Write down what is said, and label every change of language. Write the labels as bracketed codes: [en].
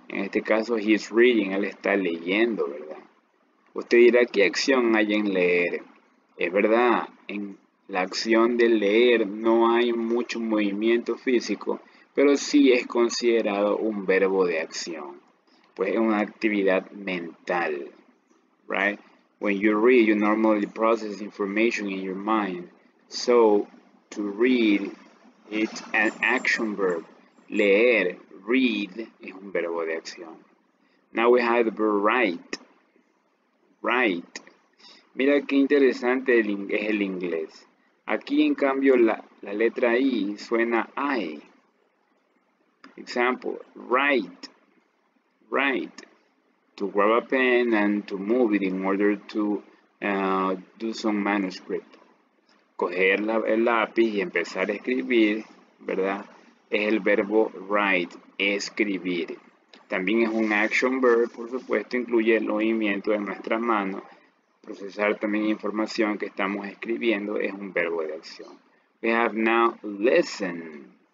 [es] En este caso [en] he's reading, [es] él está leyendo, ¿verdad? Usted dirá, ¿qué acción hay en leer? Es verdad, en la acción de leer no hay mucho movimiento físico, pero sí es considerado un verbo de acción, pues es una actividad mental, right? [en] When you read, you normally process information in your mind. So, to read, it's an action verb. [es] Leer, read, es un verbo de acción. [en] Now we have the verb write. Write. [es] Mira qué interesante es el inglés. Aquí, en cambio, la letra I suena I. [en] Example, write. Write. To grab a pen and to move it in order to do some manuscript. [es] Coger el lápiz y empezar a escribir, ¿verdad? Es el verbo write, escribir. También es un action verb, por supuesto, incluye el movimiento de nuestras manos. Procesar también información que estamos escribiendo es un verbo de acción. [en] We have now listen.